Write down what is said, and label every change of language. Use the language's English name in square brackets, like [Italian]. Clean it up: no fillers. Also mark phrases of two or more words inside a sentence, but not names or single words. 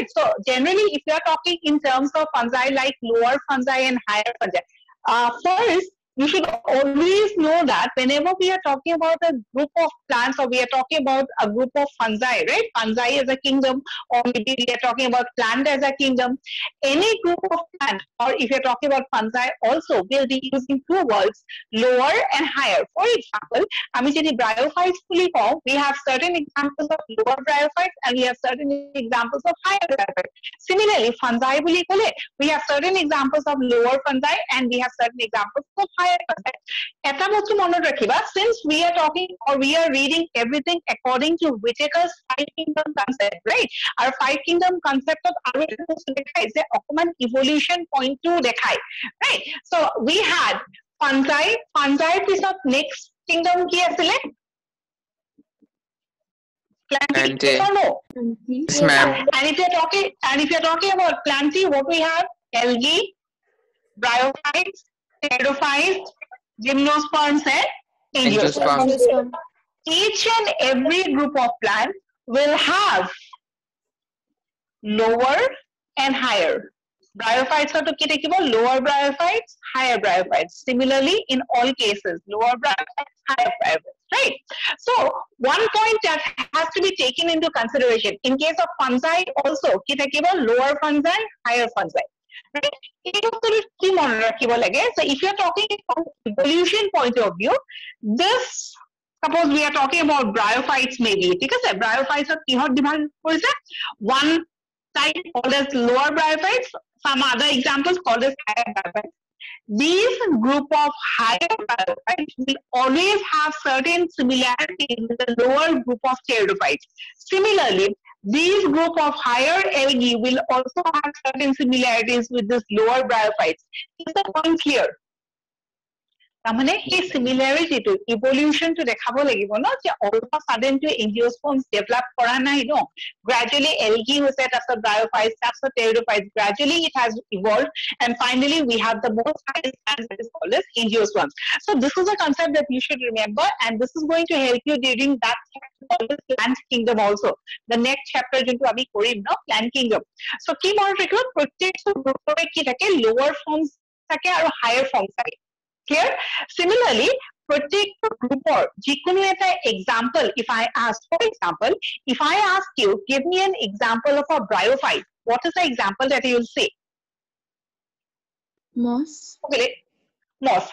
[English] So generally, if you are talking in terms of fungi like lower fungi and higher fungi, first you should always know that whenever we are talking about a group of plants or we are talking about a group of fungi, right? Fungi as a kingdom, or maybe we are talking about plant as a kingdom. Any group of plants, or if you're talking about fungi also, will be using 2 words, lower and higher. For example, [Assamese] আমি যদি [English] bryophytes fully form, we have certain examples of lower bryophytes and we have certain examples of higher bryophytes. Similarly, fungi [Assamese] বুলি ক'লে, [English] we have certain examples of lower fungi and we have certain examples of higher fungi. [Assamese] এটা বস্তু মনত ৰাখিবা, [English] since we are talking or we are reading everything according to Whitaker's 5 kingdom concept, right? Our 5 kingdom concept of [Assamese] আৰু এটা বস্তু দেখাই যে অকমান [English] evolution point [Assamese] টো দেখাই, [English] right? So we had fungi পিছত next kingdom [Assamese] কি আছিলে? [English] Plantae. No. Yes, ma'am. And if you're talking about Plantae, what we have? Algae, bryophytes, pterophytes, gymnosperms, and angiosperms. Angiosperms. Each and every group of plants will have lower and higher. Bryophytes are [Assamese] তো কি থাকিব [English] lower bryophytes, higher bryophytes. Similarly, in all cases, lower bryophytes, higher bryophytes, right? So, one point that has to be taken into consideration in case of fungi also, [Assamese] কি থাকিব [English] lower fungi, higher fungi. Right? So, if you are talking from evolution point of view, this suppose we are talking about bryophytes maybe. Okay, bryophytes are [Assamese] কিহত divide কৰিছে? [English] One type called as lower bryophytes, some other examples called as higher bryophytes. These group of higher bryophytes will always have certain similarities with the lower group of pteridophytes. Similarly, these group of higher algae will also have certain similarities with this lower bryophytes. Is the point clear? [Assamese] তাৰমানে এই [English] similarity to evolution to [Assamese] দেখাব লাগিব ন যে [English] all of a sudden to angiosperms develop [Assamese] কৰা নাই ন [English] gradually algae [Assamese] হৈছে তাৰপিছত [English] bryophytes তাৰপিছত pteridophytes gradually it has evolved and finally we have the most highest plants that is called as angiosperms. So this is a concept that you should remember and this is going to help you during that chapter called as plant kingdom also. The next chapter [Assamese] যোনটো আমি কৰিম ন [English] plant kingdom. [Assamese] So কি মনত ৰাখিব প্ৰত্যেকটো গ্ৰুপৰে কি থাকে [English] lower forms [Assamese] থাকে আৰু [English] higher forms [Assamese] থাকে. Clear? [English] Similarly, protect group or [Assamese] যিকোনো এটা [English] example, if I ask, for example, if I ask you, give me an example of a bryophyte, what is the example that you will say? Moss. Okay, moss.